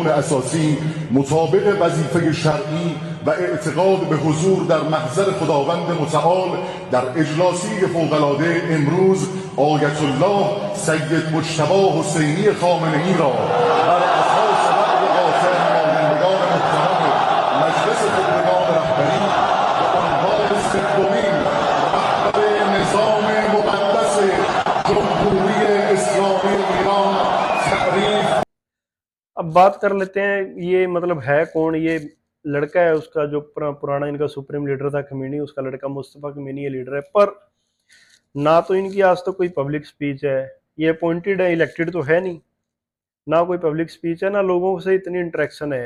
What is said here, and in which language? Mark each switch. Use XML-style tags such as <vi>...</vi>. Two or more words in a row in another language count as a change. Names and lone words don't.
<fa>اساسی مطابق وظیفه شرعی و اعتقاد به حضور در محضر خداوند متعال، در اجلاسی فوق‌العاده امروز آیت الله سید مجتبی حسینی خامنه‌ای را بر اساس رأی قاطع نمایندگان محترم مجلس خبرگان رهبری و عنوان سومین رهبر نظام مقدس جمهوری اسلامی ایران تعریف।</fa> <hi>अब बात कर लेते हैं ये मतलब है कौन। ये लड़का है उसका जो पुराना इनका सुप्रीम लीडर था खमीनी, उसका लड़का मुस्तफा खमीनी ये लीडर है। पर ना तो इनकी आज तो कोई</hi> <en>public speech</en> <hi>है, ये अपॉइंटेड है, इलेक्टेड तो है नहीं, ना कोई</hi> <en>public speech</en> <hi>है, ना लोगों से इतनी इंटरेक्शन है।</hi>